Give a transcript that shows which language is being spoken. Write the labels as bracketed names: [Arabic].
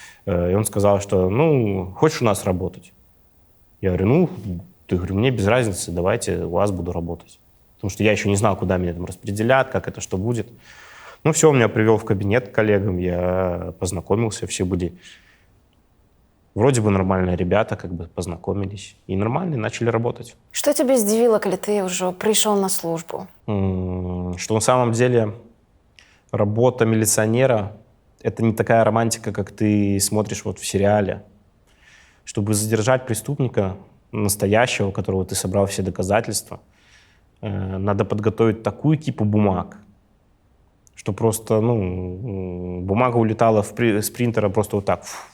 [Russian] И он сказал, что, хочешь у нас работать? Я говорю, мне без разницы, давайте у вас буду работать. Потому что я еще не знал, куда меня там распределят, как это, что будет. Ну, все, он меня привел в кабинет к коллегам, я познакомился, все были вроде бы нормальные ребята, как бы познакомились. И нормально, начали работать. Что тебя [Belarusian] здзівіла, калі ты ўжо прыйшоў на службу? [Russian] Что на самом деле работа милиционера — это не такая романтика, как ты смотришь вот в сериале. Чтобы задержать преступника настоящего, у которого ты собрал все доказательства, надо подготовить такую кипу бумаг, что просто, бумага улетала с принтера просто вот так.